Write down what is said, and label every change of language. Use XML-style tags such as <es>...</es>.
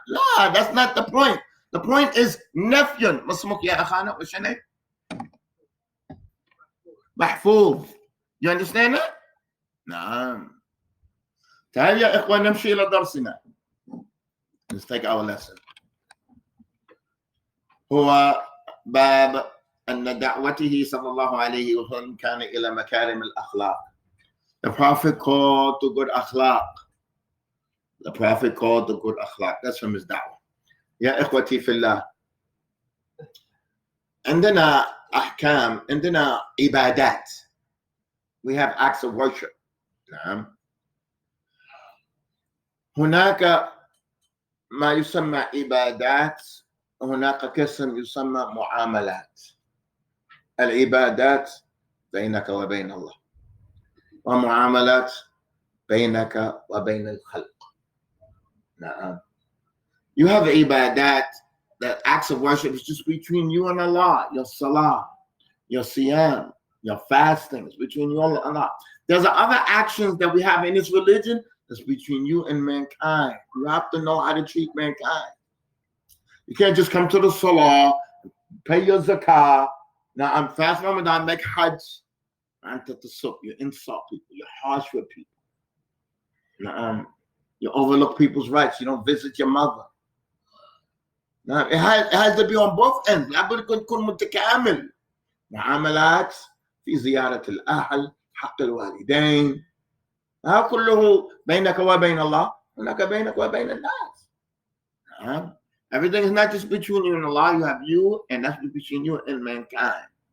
<en>Nah, that's not the point. The point is نفي.</en> <ar>ما اسمك يا أخانا وشنك؟ محفوظ.</ar> <en>You understand that? نعم.</en> <ar>تعال يا إخوان نمشي إلى درسنا.</ar> <en>Let's take our lesson.</en> <ar>هو باب أن دعوته صلى الله عليه وسلم كان إلى مكارم الأخلاق.</ar> <en>The Prophet called to good akhlaq. The Prophet called to good akhlaq. That's from his da'wah.</en> <ar>يا إخوتي في الله. عندنا أحكام، عندنا عبادات.</ar> <en>We have acts of worship. نعم.</en> <ar>هناك ما يسمى عبادات، وهناك قسم يسمى معاملات. العبادات بينك وبين الله، ومعاملات بينك وبين الخلق. نعم.</ar> <en>You have عبادات, that acts of worship is just between you and Allah. Your salah, your siyam, your fasting is between you and Allah. There's other actions that we have in this religion that's between you and mankind. You have to know how to treat mankind. You can't just come to the salah, pay your zakah. Now I'm fast Ramadan, make hajj. You insult people, you're harsh with people. Now, you overlook people's rights, you don't visit your mother. Now, it has to be on both ends.</en> <ar>لابد يكون متكامل. معاملات في زيارة الأهل، حق الوالدين. هذا كله بينك وبين الله، هناك بينك وبين الناس.</ar> <en>Everything is not just between you and Allah. You have you, and that's between you and mankind.</en>